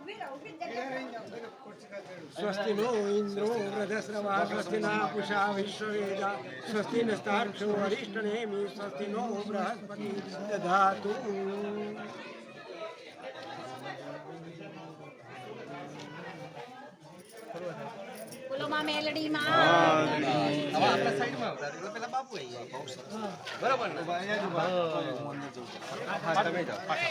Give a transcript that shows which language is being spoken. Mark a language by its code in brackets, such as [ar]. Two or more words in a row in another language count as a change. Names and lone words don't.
[sa] स्वस्ति नो इंद्रो वृधस्रवा स्वस्ति न पूषा विश्ववेदा स्वस्ति नस्तार्क्ष्यो अरिष्टनेमि स्वस्ति नो बृहस्पति दधातु। [gu] બોલો માં મેલડી માં હવે આપણા સાઈડમાં આવતા એટલે પેલા બાપુ આવી જાય બરાબર ને હા તમે જાઓ